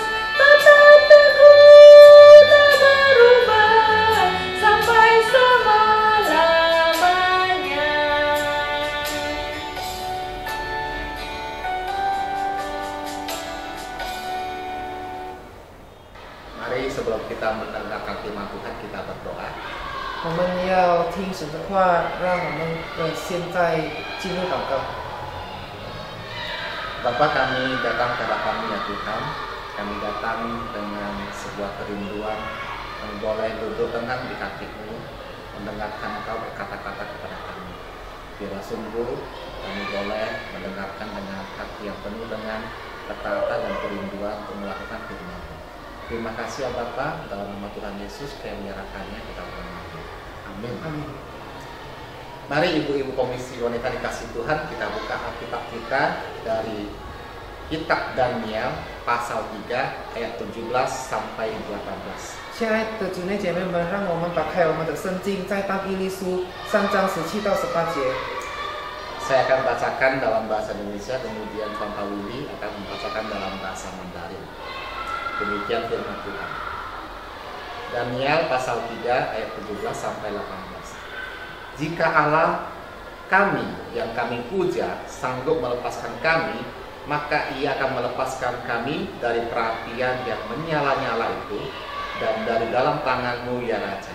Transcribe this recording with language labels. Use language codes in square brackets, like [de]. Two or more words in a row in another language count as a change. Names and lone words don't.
[id] Tetap teguh, tak berubah, sampai selama-lamanya. Mari sebelum kita mendengarkan firman Tuhan, kita berdoa. [zh] 我们要听神的话，让我们现在进入祷告。 [id] Bapa, kami datang ke hadapan-Mu ya Tuhan. Kami datang dengan sebuah kerinduan yang boleh duduk tenang di kaki-Mu, mendengarkan Engkau berkata-kata kepada kami. Bila sungguh kami boleh mendengarkan dengan hati yang penuh dengan ketaatan dan kerinduan untuk melakukan firman-Mu. Terima kasih ya Bapa, dalam nama Tuhan Yesus kami menyerahkannya kita berdoa. Amin. Amin. Mari ibu-ibu Komisi Wanita dikasih Tuhan, kita buka Alkitab kita dari Kitab Daniel pasal 3 ayat 17 sampai 18. [zh] 亲爱的主内姐妹们，让我们打开我们的圣经，在但以理书3章17到18节。 [id] Saya akan bacakan dalam bahasa Indonesia, kemudian Tuan Pak Willy akan membacakan dalam bahasa Mandarin. Demikian firman Tuhan. Daniel pasal 3 ayat 17 sampai 18. Jika Allah kami yang kami puja sanggup melepaskan kami maka ia akan melepaskan kami dari perapian yang menyala-nyala itu dan dari dalam tanganmu ya Raja.